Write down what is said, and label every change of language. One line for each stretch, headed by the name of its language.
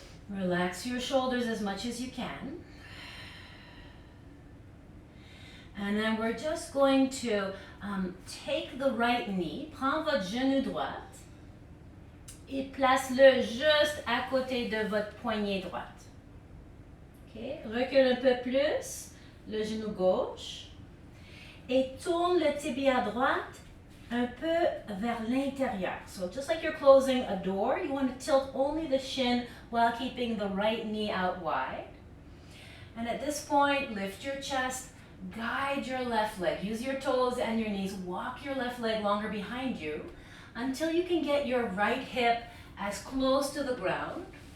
English: Relax your shoulders as much as you can. And then we're just going to take the right knee,
French: prends votre genou droite et place-le juste à côté de votre poignée droite.
English: Okay.
French: Recule un peu plus le genou gauche et tourne le tibia droite un peu vers l'intérieur.
English: So just like you're closing a door, you want to tilt only the shin while keeping the right knee out wide. And at this point, lift your chest, guide your left leg. Use your toes and your knees. Walk your left leg longer behind you until you can get your right hip as close to the ground.